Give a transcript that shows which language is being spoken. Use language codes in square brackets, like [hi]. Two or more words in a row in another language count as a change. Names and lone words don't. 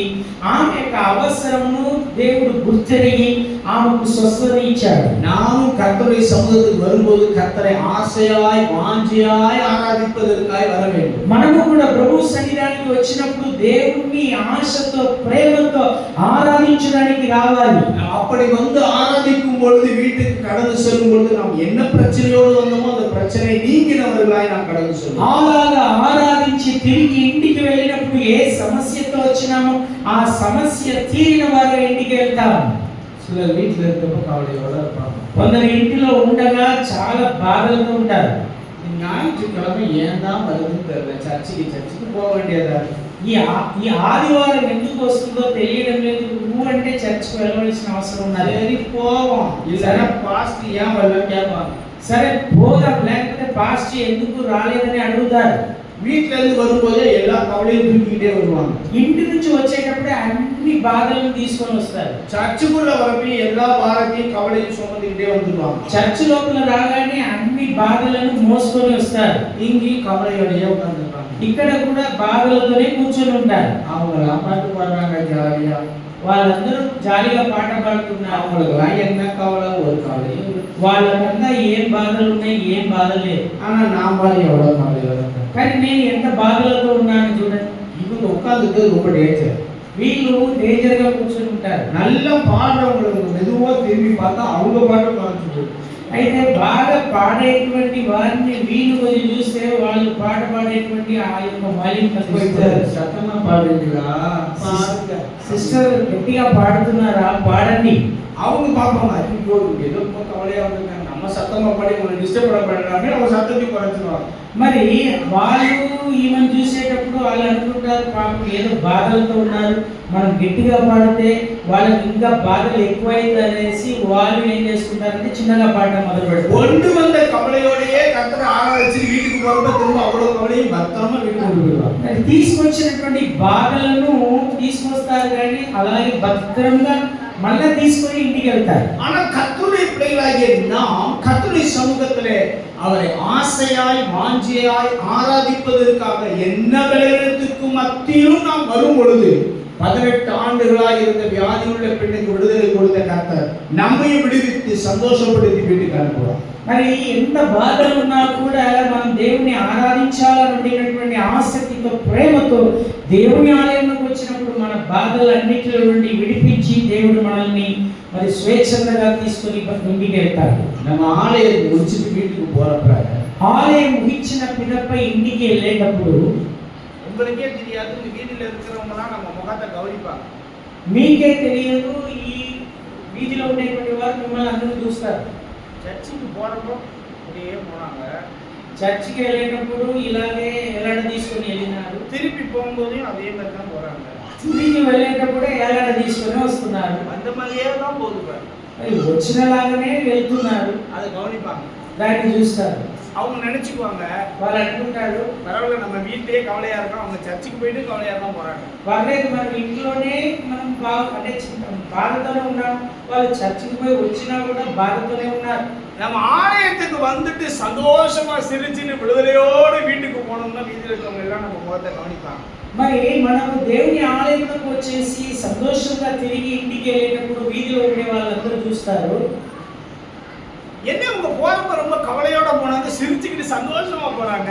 [te] ఆమె యొక్క అవసరమును దేవుడు గుర్తెరిగి ఆమెకు స్వస్థత ఇచ్చాడు. [ta] நாமும் கர்த்தருடைய சமூகத்துக்கு வரும்போது கர்த்தரை ஆசையாய் வாஞ்சியாய் ஆராதிப்பதற்காய் வர வேண்டும். [te] మనము కూడా ప్రభు సన్నిధానికి వచ్చినప్పుడు దేవుణ్ణి ఆశతో ప్రేమతో ఆరాధించడానికి రావాలి. [ta] அப்படி வந்து ஆராதிக்கும் பொழுது வீட்டுக்கு கடந்து செல்லும் பொழுது நாம் என்ன பிரச்சனையோடு வந்தோமோ அந்த பிரச்சனை நீங்கினவர்களாய் நாம் கடந்து செல்வோம். [te] అలాగా ఆరాధించి తిరిగి ఇంటికి వెళ్ళినప్పుడు ఏ సమస్యతో వచ్చినామో ఆ సమస్య తీరిన వారు ఇంటికి వెళ్తాము. [ta] சிலர் வீட்டில் இருக்கப்போ கவலையோட இருப்பாங்க. [te] కొందరు ఇంటిలో ఉండగా చాలా బాధలతో ఉంటారు. [ta] ஞாயிற்றுக்கிழமை ஏன் தான் வருதுன்னு தெரியல, சர்ச்சுக்கு போக வேண்டியதா. [te] ఈ ఆదివారం ఎందుకు వస్తుందో తెలియడం లేదు. నువ్వు అంటే చర్చ్కి వెళ్ళవలసిన అవసరం ఉన్నది. [ta] சரி போவோம், இல்லைன்னா பாஸ்டர் ஏன் வரல கேட்பாங்க. [te] సరే పోదాం, లేకపోతే పాస్టర్ ఎందుకు రాలేదని అడుగుతారు. [ta] வீட்டுல இருந்து வரும்போதே எல்லா கவலையும் தூக்கிக்கிட்டே வருவாங்க. [te] ఇంటి నుంచి వచ్చేటప్పుడే అన్ని బాధలను తీసుకొని వస్తారు. [ta] சர்ச்சுக்குள்ள வரப்போ எல்லா பாரத்தையும் கவலையும் சுமந்துக்கிட்டே வந்துடுவாங்க. [te] చర్చ్ లోపల రాగానే అన్ని బాధలను మోసుకొని వస్తారు. [ta] இங்கேயும் கவலையோடயே உட்காந்துருப்பாங்க. [te] ఇక్కడ కూడా బాధలతోనే కూర్చొని ఉంటారు. [ta] அவங்க பாட்டு பாடுறாங்க ஜாலியா, [te] వాళ్ళందరూ జాలీగా పాట పాడుతున్నారు. [ta] அவங்களுக்குலாம் என்ன கவலை, ஒரு கவலையும் இல்லை. [te] వాళ్ళకన్నా ఏం బాధలు ఉన్నాయి, ఏం బాధ లేదు. [ta] ஆனா நான் பாரு எவ்வளவு கவலையோட இருக்கேன். [te] కానీ నేను ఎంత బాధలతో ఉన్నాను చూడండి. [ta] இவங்க உட்காந்துட்டு ரொம்ப டேஞ்சர். [te] వీళ్ళు డేంజర్ గా కూర్చొని ఉంటారు. [ta] நல்லா பாடுறவங்களுக்கு மெதுவா திரும்பி பார்த்தா அவங்க பாட்டு பாடுறது. [te] అయితే బాగా పాడేటువంటి వారిని వీళ్ళు కొంచెం చూస్తే వాళ్ళు పాట పాడేటువంటి ఆ యొక్క మాలిన్యం [ta] சத்தமா பாடுறீங்களா, [te] సిస్టర్ గట్టిగా పాడుతున్నారా, పాడండి. [ta] அவங்க பார்ப்பாங்க, ஐயோ ஏதோ ரொம்ப கவலையா வந்திருக்காங்க, நம்ம சத்தமா பாடி உங்களை டிஸ்டர்ப் பண்ணாமே அவங்க சத்தத்தை குறைச்சிடுவாங்க. [te] మరి వాళ్ళు ఈమెను చూసేటప్పుడు వాళ్ళు అనుకుంటారు పాపం ఏదో బాధలతో ఉన్నారు, మనం గట్టిగా పాడితే వాళ్ళకి ఇంకా బాధలు ఎక్కువైంది అనేసి వాళ్ళు ఏం చేసుకుంటారంటే చిన్నగా పాడడం మొదలు పెడతారు. [ta] ஒன்று வந்த கவலையோடையே கர்த்தரை ஆராதிச்சு வீட்டுக்கு போறப்ப திரும்ப அவ்வளவு கவலையும் பத்திரமா வீட்டுக்கு கொண்டு போயிடுவாங்க. [te] అది తీసుకొచ్చినటువంటి బాధలను తీసుకొస్తారు కానీ అలాగే భద్రంగా మళ్ళీ తీసుకొని ఇంటికి వెళ్తారు. [ta] ஆனா கர்த்தருடைய பிள்ளைகளாகிய நாம் கர்த்தருடைய சமூகத்திலே அவரை ஆசையாய் வாஞ்சியாய் ஆராதிப்பதற்காக என்ன விளைவிடத்துக்கு மத்தியிலும் நாம் வரும் பொழுது 18 ஆண்டுகளாய் இருந்த வியாதியுள்ள பெண்ணுக்கு விடுதலை கொடுத்த கர்த்தர் நம்மையும் விடுவித்து சந்தோஷப்படுத்தி வீட்டுக்கு அனுப்புவார். [te] మరి ఎంత బాధలు ఉన్నా కూడా మనం దేవుని ఆరాధించాలనుకునేటువంటి ఆసక్తితో ప్రేమతో దేవుని ఆలయంలోకి వచ్చినప్పుడు మన బాధలన్నిటిలో నుండి విడిపించి దేవుడు మనల్ని మరి స్వేచ్ఛంగా తీసుకొని ఇంటికి వెళ్తాడు. [ta] நம்ம ஆலயத்தை முடிச்சுட்டு வீட்டுக்கு போறப்ப [te] ఆలయం ముగించిన పిదప ఇంటికి వెళ్ళేటప్పుడు [ta] உங்களுக்கே தெரியாது, இந்த வீதியில இருக்கிறவங்கலாம் நம்ம முகத்தை கவனிப்பாங்க. [te] మీకే తెలియదు, ఈ వీధిలో ఉండేటువంటి వారు మిమ్మల్ని అందరూ చూస్తారు. [ta] சர்ச்சுக்கு போறப்போ அப்படியே போனாங்க, [te] చర్చికి వెళ్ళేటప్పుడు ఇలాగే ఎలాడ తీసుకొని వెళ్ళినారు, [ta] திருப்பி போகும்போதையும் அதே மாதிரி தான் போறாங்க. [te] తిరిగి వెళ్ళేటప్పుడే ఎలాడ తీసుకొని వస్తున్నారు. [ta] அந்த மாதிரியே தான் போகுது. [te] మరి వచ్చినలాగానే వెళ్తున్నారు. [ta] அதை கவனிப்பாங்க, [te] దాన్ని చూస్తారు. [ta] அவங்க நினைச்சுக்குவாங்க, [te] వాళ్ళు అనుకుంటారు [ta] பரவாயில்ல நம்ம வீட்டிலேயே கவலையா இருக்கோம், அவங்க சர்ச்சுக்கு போயிட்டு கவலையா தான் போறாங்க. [te] పర్లేదు మనం ఇంట్లోనే మనం అంటే బాధతోనే ఉన్నాం, వాళ్ళు చర్చికి పోయి వచ్చినా కూడా బాధతోనే ఉన్నారు. [ta] நம்ம ஆலயத்துக்கு வந்துட்டு சந்தோஷமா சிரிச்சுன்னு விடுதலையோடு வீட்டுக்கு போனோம்னா வீட்டில் இருக்கவங்க எல்லாம் நம்ம முகத்தை கவனிப்பாங்க. [te] మరి మనము దేవుని ఆలయంలోకి వచ్చేసి సంతోషంగా తిరిగి ఇంటికి వెళ్ళేటప్పుడు వీధిలో ఉండే వాళ్ళందరూ చూస్తారు. [ta] என்ன உங்க போறப்ப ரொம்ப கவலையோட போனாங்க, சிரிச்சுக்கிட்டு சந்தோஷமா போறாங்க.